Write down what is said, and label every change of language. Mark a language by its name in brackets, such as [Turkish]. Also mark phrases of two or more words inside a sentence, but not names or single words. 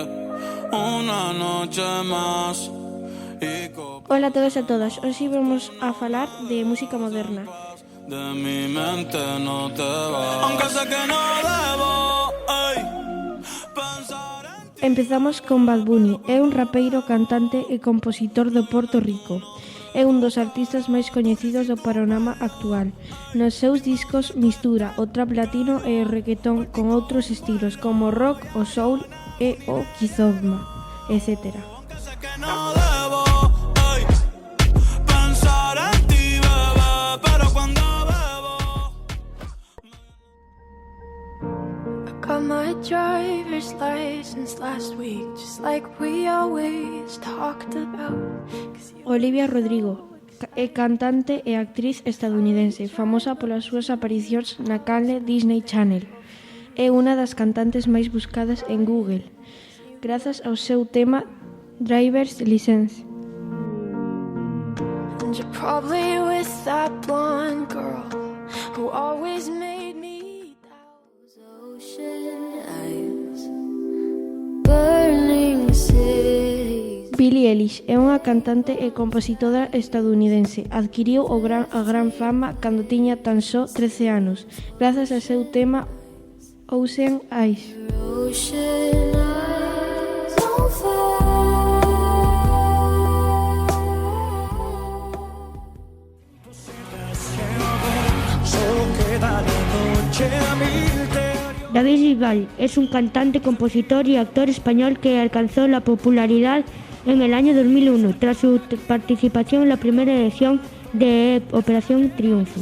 [Spanish] Una noche más. [Galician] Hola a todos e a todas. Hoxe vamos a falar de música moderna. [Spanish] De mi mente no te va. Aunque sé que no debo, ay, pensar en ti. [Galician] Empezamos con Bad Bunny. É un rapeiro, cantante e compositor de Porto Rico. É un dos artistas máis coñecidos do panorama actual. Nos seus discos mistura o trap latino e o reggaetón con outros estilos como o rock, o soul e o kizomba, etc. [English] Got my driver's license last week, just like we always talked about. [Galician] Olivia Rodrigo é cantante e actriz estadounidense, famosa polas súas aparicións na canle Disney Channel. É unha das cantantes máis buscadas en Google, grazas ao seu tema Driver's License. [English] And you're probably with that blonde girl who always made me doubt. Ocean eyes, burning cities. [Galician] Billie Eilish é unha cantante e compositora estadounidense. Adquiriu a gran fama cando tiña tan só 13 anos, grazas ao seu tema Ocean Eyes. [English] Ocean eyes, don't fall. [Spanish] David Bisbal es un cantante, compositor y actor español que alcanzó la popularidad en el año 2001 tras su participación en la primera edición de Operación Triunfo.